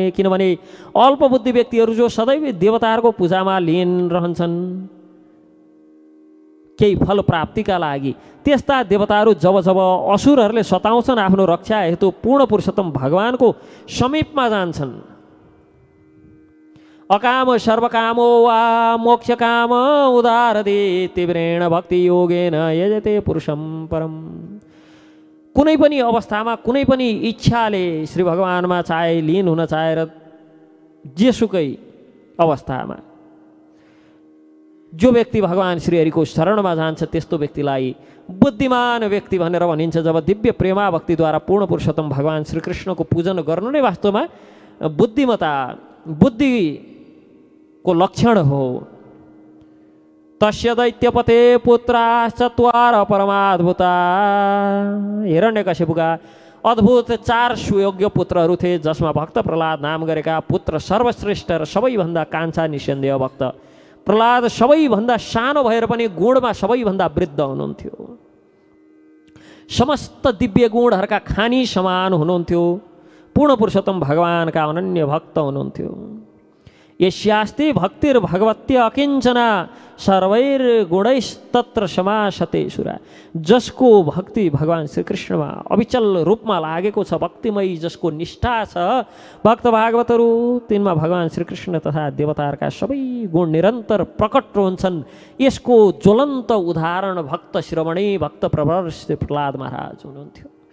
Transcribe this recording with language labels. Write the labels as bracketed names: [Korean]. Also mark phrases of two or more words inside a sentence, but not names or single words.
[Nepali] किनभने अल्पबुद्धि व्यक्तिहरू जो सदैव देवताहरूको पूजामा लीन रहन्छन् केही फल प्राप्तिका लागि, त्यस्ता देवताहरू जब जब असुरहरूले सताउँछन् आफ्नो रक्षा हेतु पूर्ण पुरुषोत्तम भगवानको समीपमा जान्छन्। [Sanskrit] अकाम सर्वकामो वा मोक्षकाम उदारदे तीव्रेण भक्ति योगेन यजते पुरुषम परम। [Nepali] कुनै पनि अवस्थामा कुनै पनि इच्छाले श्री भगवानमा चाहे लीन हुन चाहेर जेसुकै अवस्थामा जो व्यक्ति भगवान श्रीहरिको शरणमा जान्छ त्यस्तो व्यक्तिलाई बुद्धिमान व्यक्ति भनेर भनिन्छ। जब दिव्य प्रेमा भक्तिद्वारा पूर्ण पुरुषोत्तम भगवान श्रीकृष्णको पूजन गर्नु नै वास्तवमा बुद्धिमता बुद्धिको लक्षण हो। [Sanskrit] तस्य दैत्यपते पुत्राश्चत्वार परमाद्भुता। [Nepali] हिरण्यकश्यपुका अद्भुत 4 सुयोग्य पुत्रहरू थिए, जसमा भक्त प्रहलाद नाम गरेका पुत्र सर्वश्रेष्ठ र सबैभन्दा कान्छा निसन्देह भक्त प्रहलाद सबैभन्दा सानो भएर पनि गुणमा सबैभन्दा वृद्ध हुनुहुन्थ्यो। समस्त दिव्य गुणहरूका खानी समान हुनुहुन्थ्यो। पूर्ण पुरुषोत्तम भगवानका अनन्य भक्त हुनुहुन्थ्यो। [Sanskrit] यस्यास्ति भक्तिर्भगवत्य अकिञ्चना सर्वैर्गुणैस्तत्र समासते सुरा। [Nepali] जसको भक्ति भगवान श्रीकृष्णमा अविचल रूपमा लागेको छ, भक्तिमयी जसको निष्ठा छ, भक्त भागवतहरू तिनमा भगवान श्रीकृष्ण तथा देवताहरूका सबै गुण निरन्तर प्रकट हुन्छन्। यसको ज्वलन्त उदाहरण भक्त शिरोमणि भक्त प्रवर श्री प्रहलाद महाराज हुनुहुन्थ्यो।